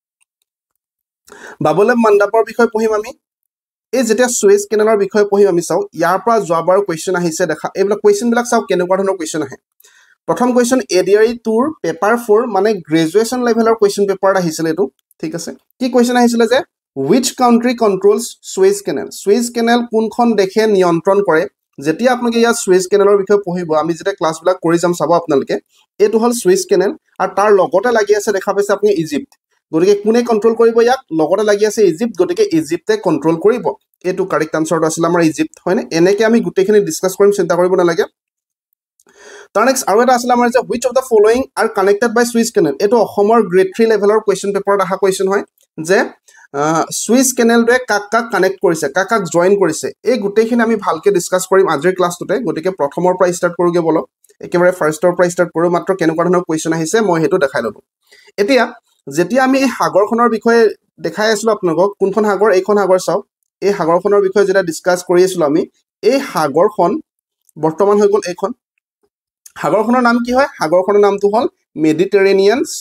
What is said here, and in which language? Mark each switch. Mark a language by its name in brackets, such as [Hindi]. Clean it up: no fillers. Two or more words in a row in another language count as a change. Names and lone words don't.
[Assamese] বাবুলেব মণ্ডপৰ বিষয়ে পঢ়িম আমি এই যেতিয়া সুৱেজ কেনেলৰ বিষয়ে পঢ়িম আমি চাওঁ ইয়াৰ পৰা যোৱাবাৰ কুৱেশ্যন আহিছে দেখা এইবিলাক কুৱেশ্যনবিলাক চাওক কেনেকুৱা ধৰণৰ কুৱেশ্যন আহে প্ৰথম কুৱেশ্যন এডিআৰই 2ৰ পেপাৰ 4 মানে গ্ৰেজুৱেশ্যন লেভেলৰ কুৱেশ্যন পেপাৰত আহিছিলে এইটো ঠিক আছে কি কুৱেশ্যন আহিছিলে যে [English] which country controls Suez Canal [Assamese] কোনখন দেশে নিয়ন্ত্ৰণ কৰে যেতিয়া আপোনালোকে ইয়াত Suez Canalৰ বিষয়ে পঢ়িব আমি যেতিয়া ক্লাছবিলাক কৰি যাম চাব আপোনালোকে এইটো হ'ল Suez Canal আৰু তাৰ লগতে লাগি আছে দেখা পাইছে আপুনি ইজিপ্ত গতিকে কোনে কন্ট্ৰোল কৰিব ইয়াক লগতে লাগি আছে ইজিপ্ত গতিকে ইজিপ্তে কন্ট্ৰোল কৰিব এইটো কাৰেক্ট আনসাৰটো আছিল আমাৰ ইজিপ্ত হয়নে এনেকৈ আমি গোটেইখিনি ডিসকাস কৰিম চিন্তা কৰিব নালাগে তাৰ নেক্সট আৰু এটা আছিলে আমাৰ যে [English] which of the following are connected by Suez Canal [Assamese] এইটো অসমৰ গ্ৰেড 3 লেভেলৰ কুৱেশ্যন পেপাৰত অহা কুৱেশ্যন হয় যে Suez Canalটোৱে কাক কানেক্ট কৰিছে কাক জইন কৰিছে এই গোটেইখিনি আমি ভালকে ডিসকাস কৰিম আজিৰ ক্লাছটোতে গতিকে প্ৰথমৰ পৰা ষ্টাৰ্ট কৰোগে বলক একেবাৰে ফাৰ্ষ্টৰ পৰা ষ্টাৰ্ট কৰোঁ মাত্ৰ কেনেকুৱা ধৰণৰ কুৱেশ্যন আহিছে মই হেতু দেখাই ললোঁ এতিয়া যেতিয়া আমি এই সাগৰখনৰ বিষয়ে দেখাই আছিলো আপোনালোকক কোনখন সাগৰ এইখন সাগৰ চাওক এই সাগৰখনৰ বিষয়ে যেতিয়া ডিসকাস কৰি আছিলো আমি এই সাগৰখন বৰ্তমান হৈ গ'ল এইখন সাগৰখনৰ নাম কি হয় সাগৰখনৰ নামটো হ'ল মেডিটেৰেনিয়ান